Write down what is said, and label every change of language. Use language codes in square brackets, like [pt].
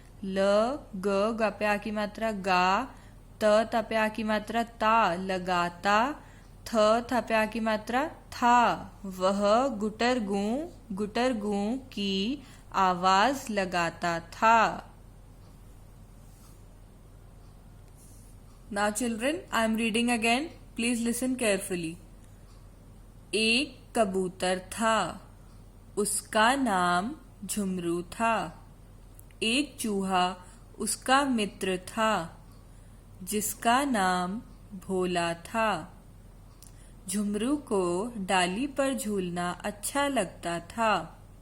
[hi] ल गा पे आ की मात्रा गा, त पे आ की मात्रा ता, लगाता. था पे आ की मात्रा था, वह गुटर गू की आवाज लगाता था. [en] Now children, I am reading again. Please listen carefully. [hi] एक कबूतर था, उसका नाम झुमरू था. एक चूहा उसका मित्र था, जिसका नाम भोला था. झुमरू को डाली पर झूलना अच्छा लगता था.